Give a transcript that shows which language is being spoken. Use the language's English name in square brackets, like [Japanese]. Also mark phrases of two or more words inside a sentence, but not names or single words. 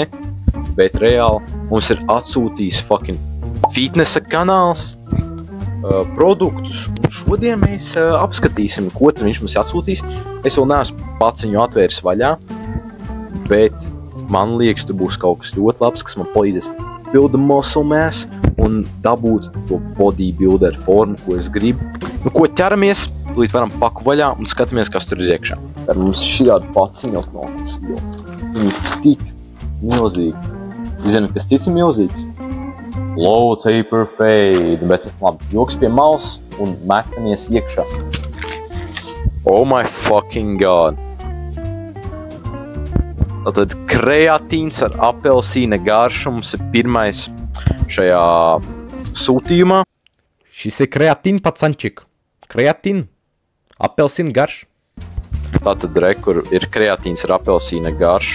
[Latvian] Bet reāli mums ir atsūtījis fucking fitnesa kanāls produktus. Un šodien mēs apskatīsim, ko tad viņš mums atsūtīs. Es vēl neesmu pats viņu atvēris vaļā. Bet man liekas, tur būs kaut kas ļoti labs, kas man palīdzēs [English] build the muscle mass [Latvian] un dabūt to bodybuilder formu, ko es gribu. Nu, ko ķeramies, tūlīt varam paku vaļā un skatāmies, kas tur ir iekšā. Tad mums šādi paciņi atnākuši, jo viņi ir tik milzīgi. Zini, kas cits ir milzīgs? [English] Low taper fade, [Latvian] bet labi, joks pie malas un metamies iekšā. [English] Oh my fucking god. [Latvian] Tātad kreatīns ar apelsīna garšu mums ir pirmais šajā sūtījumā. Šis ir kreatīna pacančik. Kreatīna, apelsīna garš. Tātad rekur ir kreatīns ar apelsīna garšu.